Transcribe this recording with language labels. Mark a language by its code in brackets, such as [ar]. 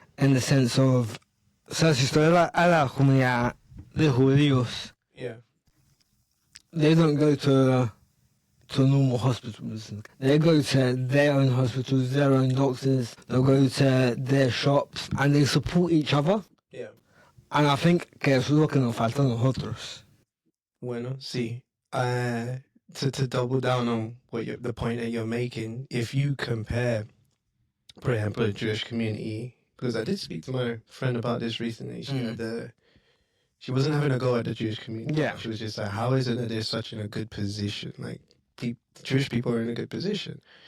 [en] In the sense of, [es] o sea, si estoy a la comunidad de judíos, [en] they don't go to normal hospitals. They go to their own hospitals, their own doctors. They'll go to their shops and they support each other. Yeah. And I think [es] que eso es lo que nos falta a nosotros. Bueno, sí. [en] To double down on the point that you're making, if you compare, for example, the Jewish community, because I did speak to my friend about this recently. She wasn't having a go at the Jewish community. Yeah. She was just like, how is it that they're such in a good position? Like, Jewish people are in a good position.